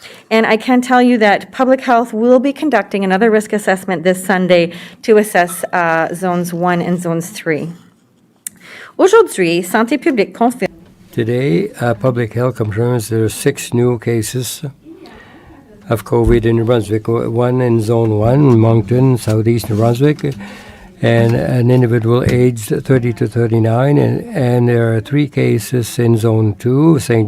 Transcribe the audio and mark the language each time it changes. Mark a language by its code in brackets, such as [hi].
[en] And I can tell you that Public Health will be conducting another risk assessment this Sunday to assess Zones 1 and Zones 3. [fr] Aujourd'hui, Santé publique confirme. [en] Today, Public Health confirms there are 6 new cases of COVID in New Brunswick, one in Zone 1, Moncton, southeast New Brunswick, and an individual aged 30 to 39, and there are 3 cases in Zone 2, St.